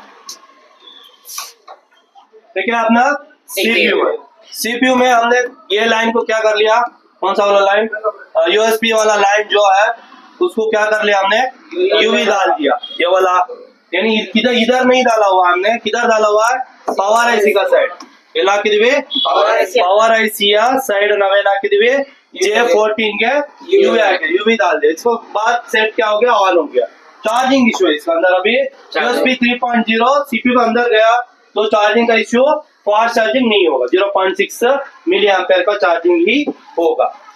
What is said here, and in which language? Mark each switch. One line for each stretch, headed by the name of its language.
Hindi: देखिए अपना CPU में हमने ये लाइन को क्या कर लिया? कौन सा वाला लाइन? USB वाला लाइन जो है उसको क्या कर लिया हमने? UV डाल दिया. ये वाला यानी इधर नहीं डाला हुआ हमने. किधर डाला हुआ है? पवर IC का साइड.
Kannada: ಎಲ್ಲ ಹಾಕಿದೀವಿ ಪವರ್ ಐಸಿಯ साइड ನಾವೇನ್ ಹಾಕಿದೀವಿ?
Hindi: J14 के UV डाल दिया. इसको बाद सेट क्या हो गया? ऑन हो गया. चार्जिंग इशू है इसके अंदर. अभी USB 3.0 CPU के अंदर गया तो चार्जिंग का इश्यू फास्ट चार्जिंग नहीं होगा. 0.6 मिली एम्पेयर का चार्जिंग ही होगा.